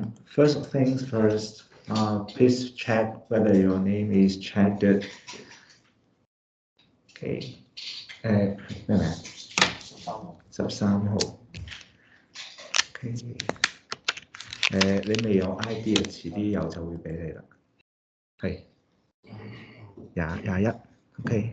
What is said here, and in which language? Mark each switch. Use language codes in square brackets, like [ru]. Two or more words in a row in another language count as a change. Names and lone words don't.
[en] First things first, please check whether your name is checked. [yue] Okay. 咩名？13號。OK。你未有 ID 啊，遲啲有就會俾你啦。係。21。OK。